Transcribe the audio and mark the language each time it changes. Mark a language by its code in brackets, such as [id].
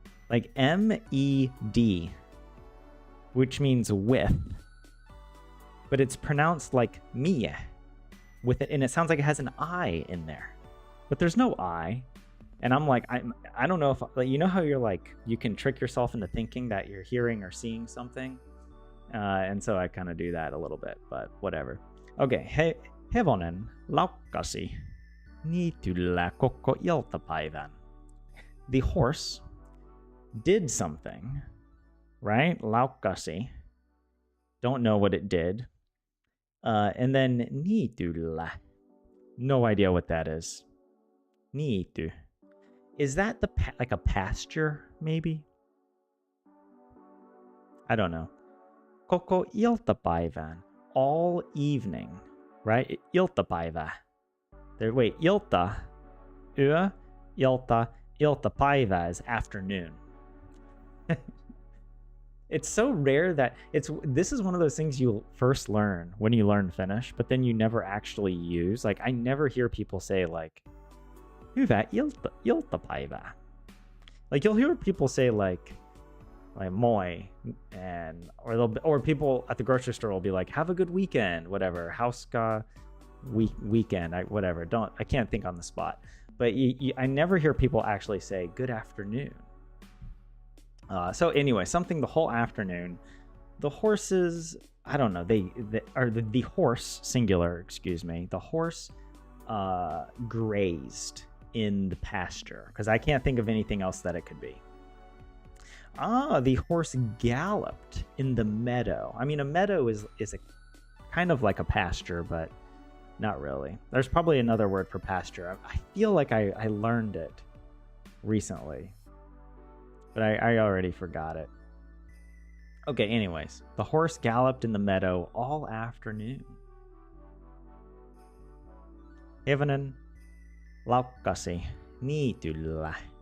[en] Like MED, which means with, but it's pronounced like Mia with it, and it sounds like it has an I in there, but there's no I. And I'm like, I don't know if, like, you know how you're like, you can trick yourself into thinking that you're hearing or seeing something. And so I kind of do that a little bit, but whatever. [fi] Okay, hevonen laukkasi niityllä koko iltapäivän. [en] The horse did something, right? Laukkasi. Don't know what it did. And then niityllä. No idea what that is. Niity. Is that like a pasture, maybe? I don't know. [fi] Koko iltapäivän, [en] all evening, right? Iltapäivä. Wait, ilta, yö, iltapäivä is afternoon. It's so rare that this is one of those things you first learn when you learn Finnish, but then you never actually use. Like, I never hear people say like, [fi] hyvä iltapäivä. [en] Like, you'll hear people say like moi, and or people at the grocery store will be like, have a good weekend, whatever, [fi] hauska weekend, [en] whatever. I can't think on the spot, but I never hear people actually say good afternoon. So anyway, something the whole afternoon. The horses, I don't know, the horse, singular, excuse me, the horse grazed in the pasture, because I can't think of anything else that it could be. The horse galloped in the meadow. I mean, a meadow is a kind of like a pasture, but not really. There's probably another word for pasture. I feel like I learned it recently, but I already forgot it. Okay, anyways, the horse galloped in the meadow all afternoon. [fi] Hevonen laukkasi niityllä.